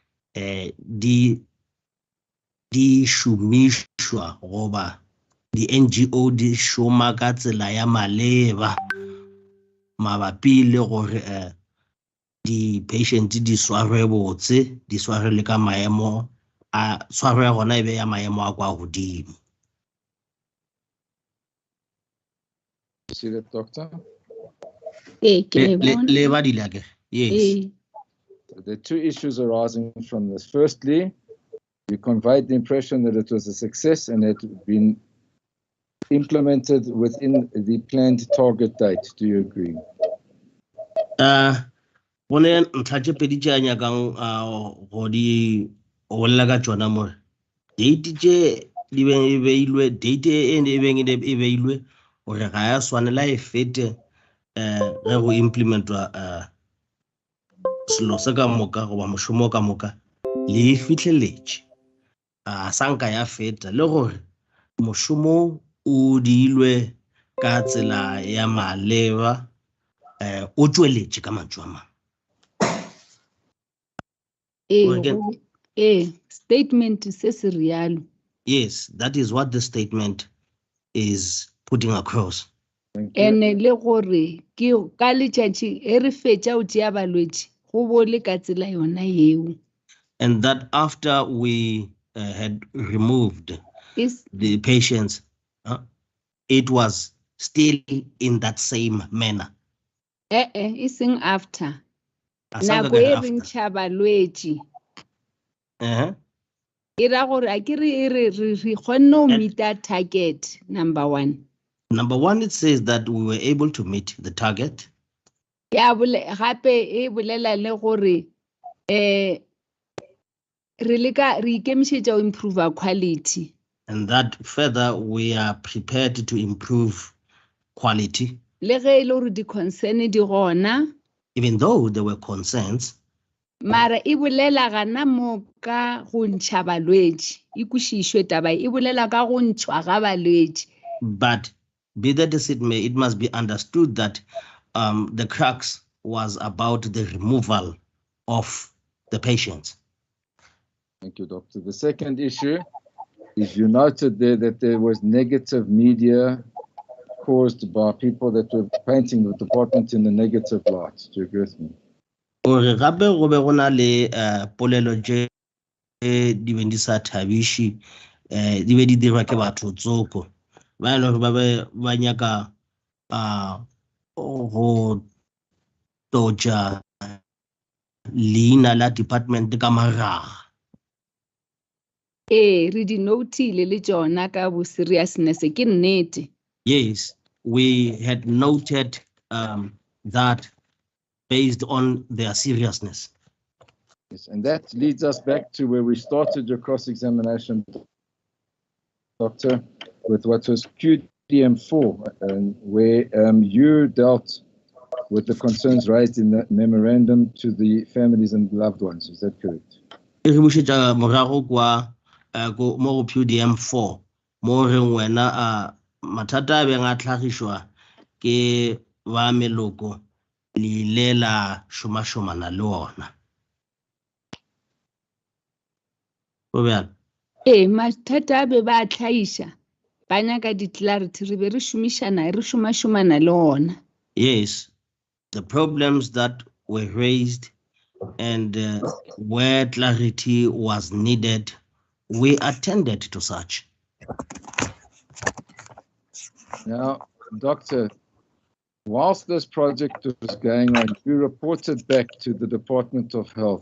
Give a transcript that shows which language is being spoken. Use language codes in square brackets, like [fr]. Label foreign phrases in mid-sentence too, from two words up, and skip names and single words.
[nso] di šomišwa goba di-NGO di šoma ka tsela ya maleba mabapi le gore di-patient di swarwe botse, di swarwe le ka maemo a tshwaro ya gona e be ya maemo a kwa godimo. [en] See that, doctor? [nso] Le badile ke? [en] Yes. The two issues arising from this. Firstly, you conveyed the impression that it was a success and had been implemented within the planned target date. Do you agree? [nso] Bone ntlha tše pedi tše a nyakang go di bolela ka tšona mo date tše di beng e beilwe date e beng e beilwe gore ga ya swanela e fete ge go implementwa selo se ka moka goba mošomo ka moka le fitlheletše a sanka ya feta le gore mošomo o diilwe ka tsela ya maleba o tšweletše ka mantšu a mang. Statement se se rialo. [en] Yes, that is what the statement is putting across. [nso] Ene le gore ke ka letšatši e re fetša o tšea balwetši go bole ka tsela yona yeo. [en] And that after we had removed the patients, it was still in that same manner. [nso] E seng after. Nako e re ntšha balwetši. E ra gore a ke re kgonne go [en] meet that target, number one. Number one, it says that we were able to meet the target. [nso] Gape e bolela le gore re ikemišetša go [en] improve our quality. And that further we are prepared to improve quality. [nso] Le ge e le gore di-concern di gona. [en] Even though there were concerns. [nso] Mara e bolela gana mo ka go ntšha balwetši e kwešišwe taba e bolela ka go ntšhwa ga balwetši. [en] But be that as it may, it must be understood that the crux was about the removal of the patients. Thank you, Doctor. The second issue is you noted there that there was negative media caused by people that were painting the department in the negative light. Do you agree with me? [nso] Gore gape go be go na le polelo tše di beng di sa thabiši di be di dirwa ke batho tsoko ba e le gore ba be ba nyaka go totša leina la department ka maraga. Re di notile le tšona ka bo seriousness ke nnete. [en] Yes, we had noted that based on their seriousness. Yes, and that leads us back to where we started your cross-examination, Doctor, with what was QDM4, and where you dealt with the concerns raised in the memorandum to the families and loved ones. Is that correct? [nso] Morago kwa mo QDM4 mo re wena mathata a beng a tlhagišwa ke ba meloko le la šomašomana le ona. Mathata a be ba tlhaiša ba nyaka di-clarity re be re šomašomana le ona. [en] Yes, the problems that were raised and where clarity was needed, we attended to such. Now, Doctor, whilst this project was going on, you reported back to the Department of Health.